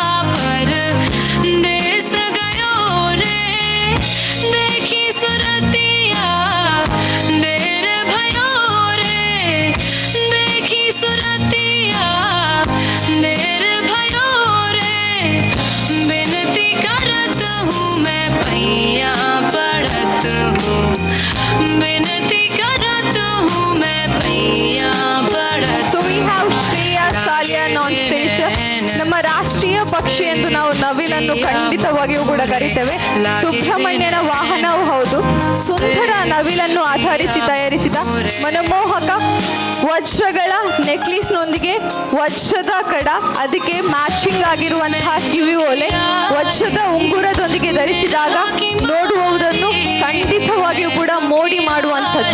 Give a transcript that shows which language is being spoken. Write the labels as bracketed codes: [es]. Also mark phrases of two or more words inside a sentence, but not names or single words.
[hi] परदेस गयो रे, देखी सुरतिया देर भयो रे, देखी सुरतिया देर भयो रे, बिनती करत हूँ मैं पैया पड़त हूँ, बिनती [en] So we have Shreya Salian on stage. [kn] ನಮ್ಮ ರಾಷ್ಟ್ರೀಯ ಪಕ್ಷಿ ಎಂದು ನಾವು ನವಿಲನ್ನು ಖಂಡಿತವಾಗಿಯೂ ಕೂಡ ಕರಿತೇವೆ. ಸುಬ್ರಹ್ಮಣ್ಯನ ವಾಹನವೂ ಹೌದು. ಸುಂದರ ನವಿಲನ್ನು ಆಧರಿಸಿ ತಯಾರಿಸಿದ ಮನಮೋಹಕ ವಜ್ರಗಳ ನೆಕ್ಲೇಸ್ನೊಂದಿಗೆ ವಜ್ರದ ಕಡ, ಅದಕ್ಕೆ ಮ್ಯಾಚಿಂಗ್ ಆಗಿರುವಂತಹ ಕಿವಿ ಓಲೆ, ವಜ್ರದ ಉಂಗುರದೊಂದಿಗೆ ಧರಿಸಿದಾಗ ನೋಡುವುದನ್ನು ಖಂಡಿತವಾಗಿಯೂ ಕೂಡ ಮೋಡಿ ಮಾಡುವಂಥದ್ದು.